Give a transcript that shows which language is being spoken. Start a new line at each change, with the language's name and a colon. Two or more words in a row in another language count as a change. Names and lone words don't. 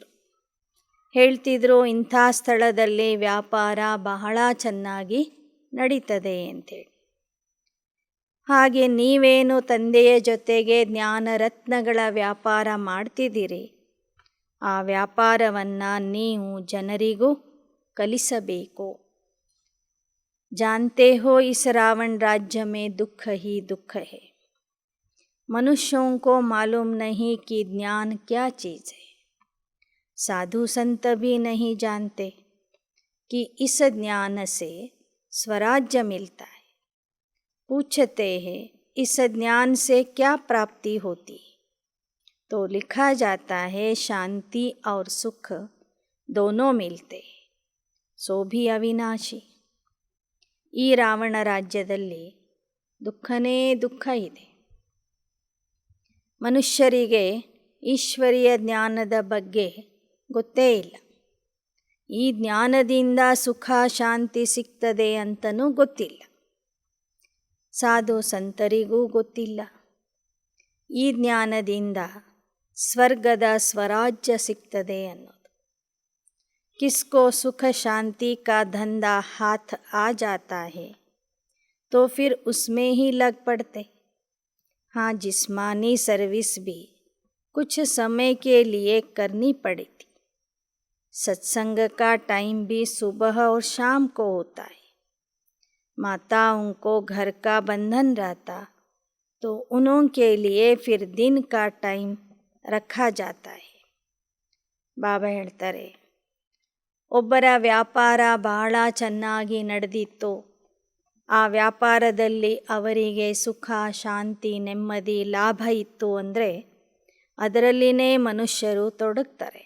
Kannada: ಹೇಳ್ತಿದ್ರು ಇಂಥ ಸ್ಥಳದಲ್ಲಿ ವ್ಯಾಪಾರ ಬಹಳ ಚೆನ್ನಾಗಿ ನಡೀತದೆ ಅಂತೇಳಿ. ಹಾಗೆ ನೀವೇನು ತಂದೆಯ ಜೊತೆಗೆ ಜ್ಞಾನರತ್ನಗಳ ವ್ಯಾಪಾರ ಮಾಡ್ತಿದ್ದೀರಿ, ಆ ವ್ಯಾಪಾರವನ್ನು ನೀವು ಜನರಿಗೂ ಕಲಿಸಬೇಕು.
Hindi: जानते हो इस रावण राज्य में दुख ही दुख है. मनुष्यों को मालूम नहीं कि ज्ञान क्या चीज़ है. साधु संत भी नहीं जानते कि इस ज्ञान से स्वराज्य मिलता है. पूछते हैं इस ज्ञान से क्या प्राप्ति होती, तो लिखा जाता है शांति और सुख दोनों मिलते, सो भी अविनाशी.
Kannada: ಈ ರಾವಣ ರಾಜ್ಯದಲ್ಲಿ ದುಃಖನೇ ದುಃಖ ಇದೆ. ಮನುಷ್ಯರಿಗೆ ಈಶ್ವರೀಯ ಜ್ಞಾನದ ಬಗ್ಗೆ ಗೊತ್ತೇ ಇಲ್ಲ. ಈ ಜ್ಞಾನದಿಂದ ಸುಖ ಶಾಂತಿ ಸಿಗ್ತದೆ ಅಂತಲೂ ಗೊತ್ತಿಲ್ಲ. ಸಾಧು ಸಂತರಿಗೂ ಗೊತ್ತಿಲ್ಲ ಈ ಜ್ಞಾನದಿಂದ ಸ್ವರ್ಗದ ಸ್ವರಾಜ್ಯ ಸಿಗ್ತದೆ ಅನ್ನೋದು.
Hindi: किसको सुख शांति का धंधा हाथ आ जाता है तो फिर उसमें ही लग पड़ते. हाँ, जिस्मानी सर्विस भी कुछ समय के लिए करनी पड़ी थी. सत्संग का टाइम भी सुबह और शाम को होता है. माताओं को घर का बंधन रहता तो उन्हों के लिए फिर दिन का टाइम रखा जाता है.
Kannada: ಬಾಬಾ ಹೇಳ್ತಾರೆ, ಒಬ್ಬರ ವ್ಯಾಪಾರ ಬಹಳ ಚೆನ್ನಾಗಿ ನಡೆದಿತ್ತು. ಆ ವ್ಯಾಪಾರದಲ್ಲಿ ಅವರಿಗೆ ಸುಖ ಶಾಂತಿ ನೆಮ್ಮದಿ ಲಾಭ ಇತ್ತು ಅಂದರೆ ಅದರಲ್ಲಿನೇ ಮನುಷ್ಯರು ತೊಡಗ್ತಾರೆ.